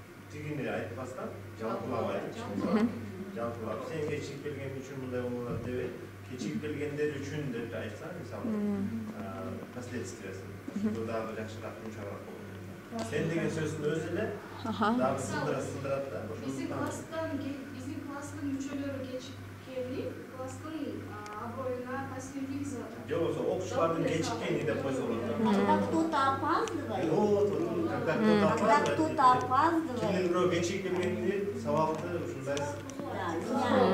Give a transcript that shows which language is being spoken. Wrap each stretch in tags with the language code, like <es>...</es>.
<ky>Тигине айтпастан жалпылап жалпылап сен кечигип келген үчүн мындай болот деп кечигип келгендер үчүн деп айтсаң мисалы последствиясын дагы жакшыраак жумшагыраак болот. Сен деген сөздүн өзү эле дагы сындырат да. Биздин класстын мүчөлөрү кечип келип, класстын аброюна костюм кийгизип атат. Жок болсо окуучулардын кечиккени деп койсо болот.</ky> <ru>Когда кто-то опаздывает. Когда кто-то опаздывает.</ru> <ky>Кимдир бирөө кечигип келгенде сабакты ушундай.</ky>